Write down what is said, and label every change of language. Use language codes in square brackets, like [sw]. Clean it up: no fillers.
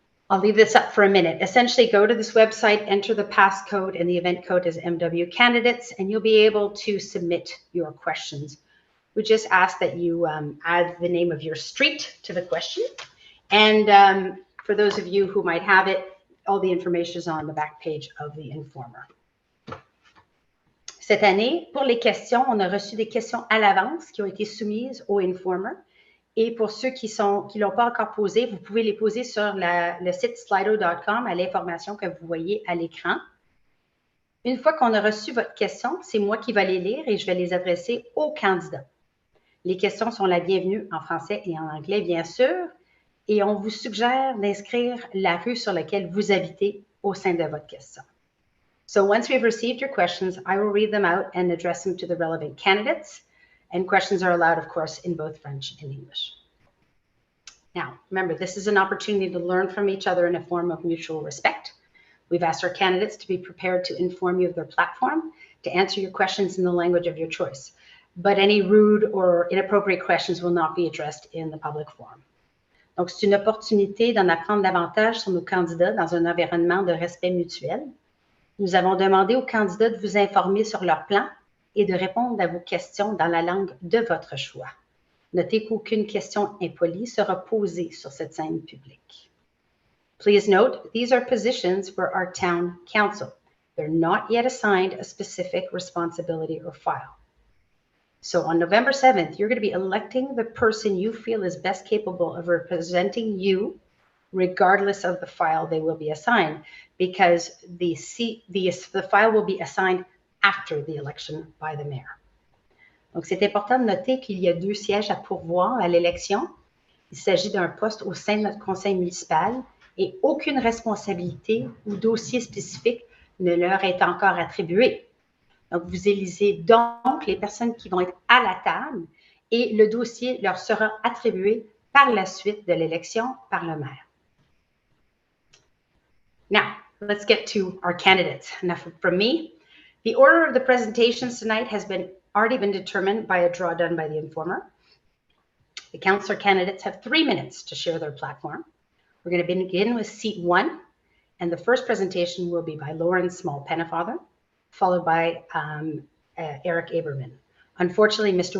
[en] I'll leave this up for a minute. Essentially, go to this website, enter the passcode, and the event code is MW Candidates, and you'll be able to submit your questions. We just ask that you add the name of your street to the question. And for those of you who might have it, all the information is on the back page of the Informer. [fr] Cette année, pour les questions, on a reçu des questions à l'avance qui ont été soumises au Informer. Et pour ceux qui ne l'ont pas encore posé, vous pouvez les poser sur le site slido.com à l'information que vous voyez à l'écran. Une fois qu'on a reçu votre question, c'est moi qui vais les lire et je vais les adresser aux candidats. Les questions sont la bienvenue en français et en anglais, bien sûr, et on vous suggère d'inscrire la rue sur laquelle vous habitez au sein de votre question. [en] So once we've received your questions, I will read them out and address them to the relevant candidates. And questions are allowed, of course, in both French and English. Now, remember, this is an opportunity to learn from each other in a form of mutual respect. We've asked our candidates to be prepared to inform you of their platform, to answer your questions in the language of your choice. But any rude or inappropriate questions will not be addressed in the public forum. [fr] Donc, c'est une opportunité d'en apprendre davantage sur nos candidats dans un environnement de respect mutuel. Nous avons demandé aux candidats de vous informer sur leur plan et de répondre à vos questions dans la langue de votre choix. Notez qu'aucune question impolie sera posée sur cette scène publique. [en] Please note, these are positions for our town council. They're not yet assigned a specific responsibility or file. So on November 7th, you're going to be electing the person you feel is best capable of representing you, regardless of the file they will be assigned, because the file will be assigned after the election by the mayor. [fr] Donc, c'est important de noter qu'il y a 2 sièges à pourvoir à l'élection Il s'agit d'un poste au sein de notre conseil municipal et aucune responsabilité ou dossier spécifique ne leur est encore attribué. Donc, vous élisez donc les personnes qui vont être à la table et le dossier leur sera attribué par la suite de l'élection par le maire. [en] Now, let's get to our candidates. Enough from me. The order of the presentations tonight has already been determined by a draw done by the informer. The councillor candidates have 3 minutes to share their platform. We're going to begin with seat 1, and the first presentation will be by Lauren Small-Pennefather, followed by Eric Aberman. Unfortunately, Mr.